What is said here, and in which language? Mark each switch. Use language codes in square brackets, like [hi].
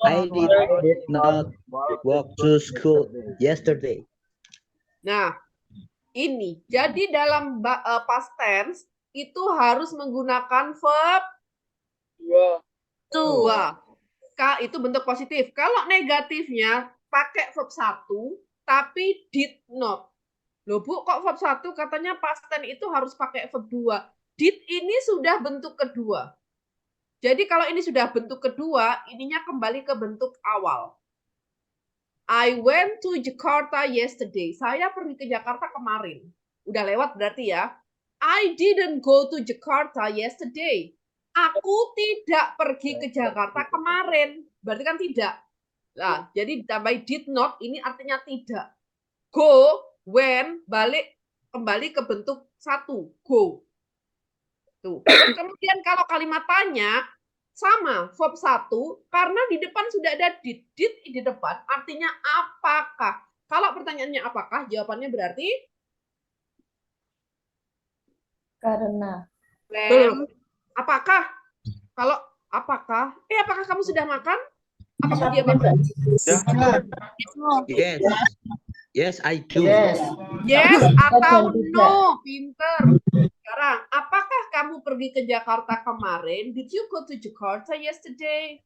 [en] I did not walk to school yesterday. [id] nah ini jadi dalam past tense itu harus menggunakan verb dua. Itu bentuk positif. Kalau negatifnya pakai verb 1 tapi did not. Loh Bu, kok verb 1 katanya past tense itu harus pakai verb 2. Did ini sudah bentuk kedua. Jadi kalau ini sudah bentuk kedua, ininya kembali ke bentuk awal. [en] I went to Jakarta yesterday. [id] Saya pergi ke Jakarta kemarin. Udah lewat berarti ya. [en] I didn't go to Jakarta yesterday. [id] Aku tidak pergi ke Jakarta kemarin. Berarti kan tidak. Nah, jadi ditambah did not, ini artinya tidak. Go, when, balik, kembali ke bentuk 1. Go. Tuh. Terus kemudian kalau kalimat tanya, sama, verb 1, karena di depan sudah ada did. Did di depan, artinya apakah. Kalau pertanyaannya apakah, jawabannya berarti? Karena. Belum. Apakah? Kalau apakah? Apakah kamu sudah makan? Apakah dia makan? [en] Yes. Yes, I do. [id] Yes atau no, pinter. Sekarang, apakah kamu pergi ke Jakarta kemarin? [en] Did you go to Jakarta yesterday?